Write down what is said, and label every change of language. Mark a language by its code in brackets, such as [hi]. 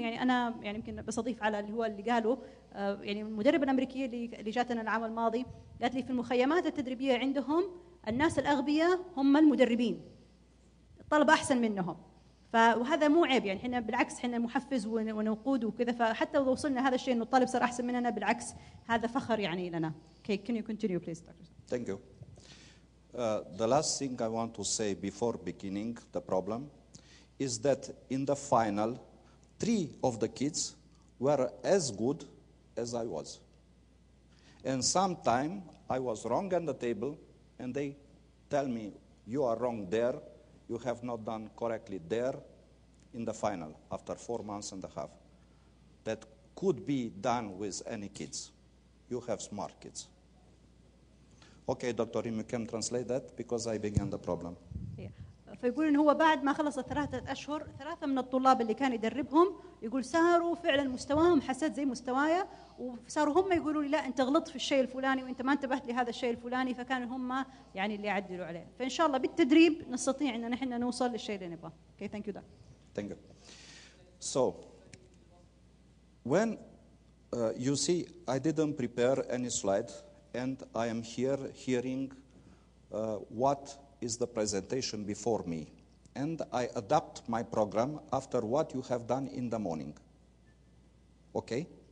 [ar] يعني أنا يعني يمكن بس أضيف على اللي هو اللي قاله يعني المدربة الأمريكية اللي جاتنا العام الماضي قالت لي في المخيمات التدريبية عندهم الناس الأغبياء هم المدربين، الطلبة أحسن منهم. وهذا مو عيب، يعني احنا بالعكس احنا نحفز ونقود وكذا. فحتى لو وصلنا هذا الشيء انه الطالب صار احسن مننا بالعكس هذا فخر يعني لنا. [en] Okay, can you continue please, Dr. Thank you. The last thing I want to say before beginning the problem is that in the final 3 of the kids were as good as I was. And sometime I was wrong on the table and they tell me you are wrong there. You have not done correctly there in the final after 4 months and a half. That could be done with any kids. You have smart kids. Okay, Dr. Rim, you can translate that because I began the problem. [ar] فيقول إن هو بعد ما خلص 3 أشهر 3 من الطلاب اللي كان يدربهم يقول صاروا فعلا مستواهم حسيت زي مستوايا، وصاروا هم يقولوا لي لا أنت غلطت في الشيء الفلاني وأنت ما انتبهت لهذا الشيء الفلاني، فكانوا هم يعني اللي يعدلوا عليه. فإن شاء الله بالتدريب نستطيع أن نحن نوصل للشيء اللي نبغاه. [en] Okay, thank you, Doc. Thank you. So, when you see, I didn't prepare any slide, and I am here hearing what is the presentation before me, and I adapt my program after what you have done in the morning. Okay?